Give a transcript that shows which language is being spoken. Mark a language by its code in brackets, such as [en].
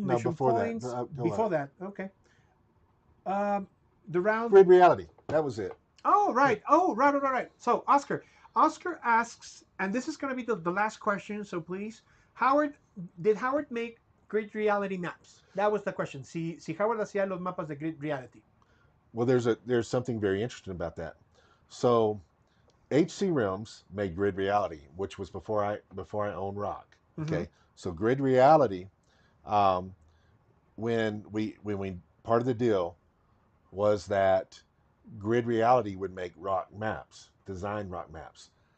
[en] No, before points? Before that, okay. The round. Grid reality. That was it. Oh, right. Oh, right. So, Oscar asks, and this is going to be the last question, so please. Did Howard make grid reality maps? That was the question. [es] Si Howard hacía los mapas de grid reality. [en] Well, there's something very interesting about that. So, HC Realms made Grid Reality, which was before I owned Rock. Okay, mm-hmm. So Grid Reality, when we part of the deal was that Grid Reality would make Rock maps, design Rock maps.